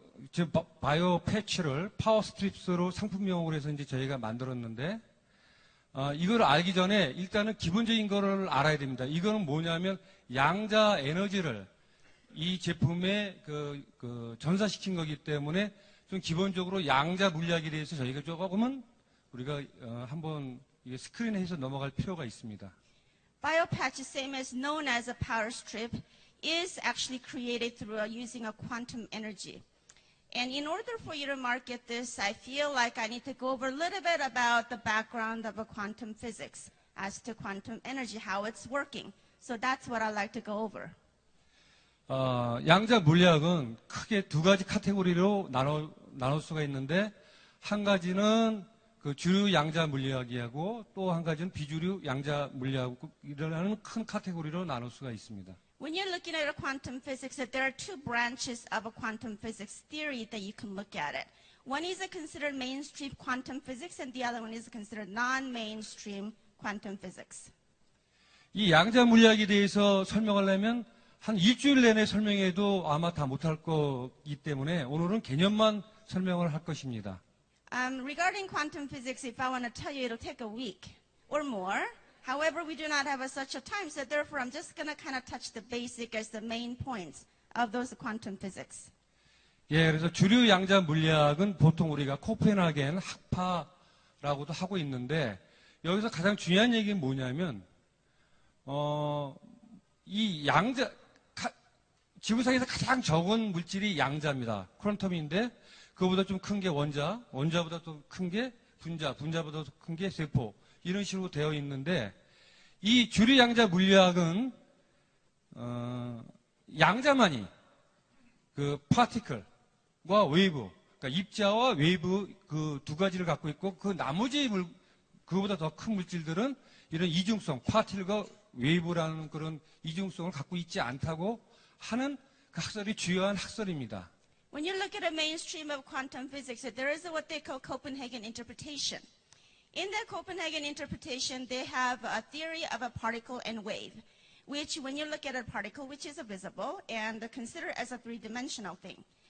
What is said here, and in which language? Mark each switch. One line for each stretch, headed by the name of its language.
Korean: 지금 바이오 패치를 파워 스트립스로 상품명으로 해서 이제 저희가 만들었는데, 이걸 알기 전에 일단은 기본적인 거를 알아야 됩니다. 이거는 뭐냐면 양자 에너지를 이 제품에 전사시킨 거기 때문에 좀 기본적으로 양자 물리학에 대해서 저희가 조금은 우리가 한번 스크린에 해서 넘어갈 필요가 있습니다.
English: BioPatch, same as known as a power strip, is actually created through using a quantum energy. And in order for you to market this, I feel like I need to go over a little bit about the background of a quantum physics as to quantum energy, how it's working. So that's what I'd like to go over.
Korean: 양자 물리학은 크게 두 가지 카테고리로 나눌 수가 있는데, 한 가지는 그 주류 양자 물리학이하고 또 한 가지는 비주류 양자 물리학이라는 큰 카테고리로 나눌 수가 있습니다.
English: When you're looking at a quantum physics, there are two branches of a quantum physics theory that you can look at it. One is considered mainstream quantum physics, and the other one is considered non-mainstream quantum physics.
Korean: 이 양자 물리학에 대해서 설명하려면 한 일주일 내내 설명해도 아마 다 못할 거기 때문에 오늘은 개념만 설명을 할 것입니다.
English: Regarding quantum physics, if I want to tell you, it'll take a week or more. However, we do not have such a time, so therefore I'm just going to kind of touch the basic as the main points of those quantum physics.
Korean: 예, 그래서 주류 양자 물리학은 보통 우리가 코펜하겐 학파라고도 하고 있는데, 여기서 가장 중요한 얘기는 뭐냐면, 이 양자, 지구상에서 가장 적은 물질이 양자입니다. 퀀텀인데, 그거보다 좀 큰 게 원자, 원자보다 또 큰 게 분자, 분자보다 더 큰 게 세포, 이런 식으로 되어 있는데, 이 주류 양자 물리학은, 양자만이 그 파티클과 웨이브, 그러니까 입자와 웨이브 그 두 가지를 갖고 있고, 그 나머지 그거보다 더 큰 물질들은 이런 이중성, 파티클과 웨이브라는 그런 이중성을 갖고 있지 않다고 하는 그 학설이 주요한 학설입니다.
English: When you look at a mainstream of quantum physics, there is what they call Copenhagen interpretation. In that Copenhagen interpretation, they have a theory of a particle and wave, which when you look at a particle, which is visible, and consider as a three-dimensional thing.